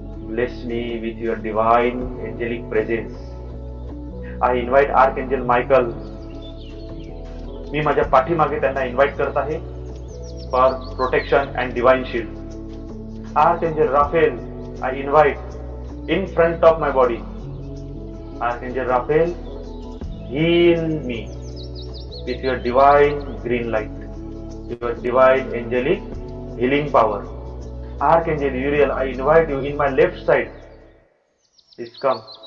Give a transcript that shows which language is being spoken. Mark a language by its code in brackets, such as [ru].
[en] Bless me with your divine angelic presence. I invite Archangel Michael. [mr] मी माझ्या पाठीमागे त्यांना invite करत आहे [en] for protection and divine shield. Archangel Raphael, I invite in front of my body. Archangel Raphael, heal me with your divine green light, your divine angelic healing power. Archangel Uriel, I invite you in my left side. Please come.